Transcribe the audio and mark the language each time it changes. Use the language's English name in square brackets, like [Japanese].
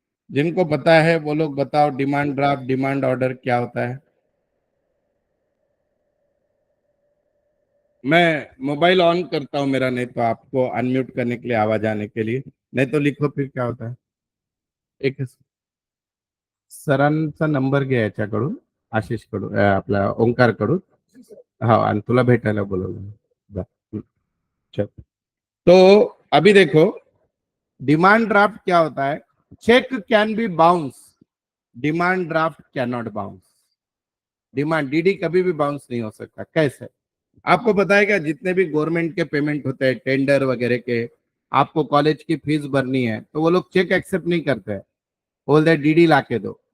[Hindi] जिनको पता है वो लोग बताओ, डिमांड ड्राफ्ट डिमांड ऑर्डर क्या होता है? मैं मोबाइल ऑन करता हूँ मेरा, नहीं तो आपको अनम्यूट करने के लिए, आवाज आने के लिए। नहीं तो लिखो फिर क्या होता है। [Marathi] एक सरांचा नंबर घ्या याच्याकडून, आशिष कडून, आपला ओंकार कडून। हा, आणि तुला भेटायला बोलवलं जा. चल. [Hindi] तो अभी देखो, डिमांड ड्राफ्ट क्या होता है? [English] Check can be bounce, demand draft can not bounce. [Hindi] Demand DD कभी भी बाउंस नहीं हो सकता। कैसे? आपको पता है क्या, जितने भी गवर्नमेंट के पेमेंट होते हैं टेंडर वगैरह के, आपको कॉलेज की फीस भरनी है तो वो लोग चेक एक्सेप्ट नहीं करते हैं, बोलते हैं डीडी ला के दो।